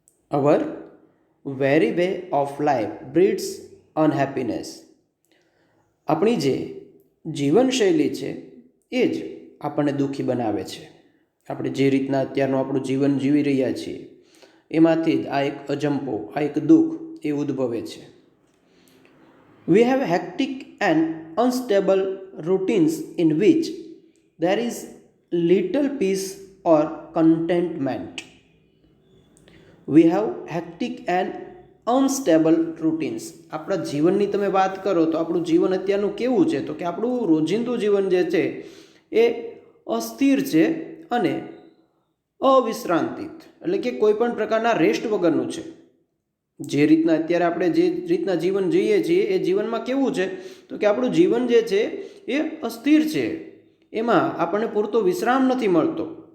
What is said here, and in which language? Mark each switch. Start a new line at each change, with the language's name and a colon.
English: Our very way of life breeds unhappiness.
Gujarati: આપણી જે જીવનશૈલી છે એ જ આપણને દુઃખી બનાવે છે. આપણે જે રીતના અત્યારનું આપણું જીવન જીવી રહ્યા છીએ એમાંથી જ આ એક અજંપો, આ એક દુઃખ એ ઉદ્ભવે છે.
English: We have hectic and unstable routines in which there is little peace or contentment. We have hectic and unstable routines.
Gujarati: આપણા જીવનની તમે વાત કરો તો આપણું જીવન અત્યારનું કેવું છે તો કે આપણું રોજિંદુ જીવન જે છે એ અસ્થિર છે અને અવિશ્રાંતિત એટલે કે કોઈ પણ પ્રકારના રેસ્ટ વગરનું છે. જે રીતના અત્યારે આપણે જે રીતના જીવન જીવીએ છીએ એ જીવનમાં કેવું છે તો કે આપણું જીવન જે છે એ અસ્થિર છે, એમાં આપણને પૂરતો વિશ્રામ નથી મળતો.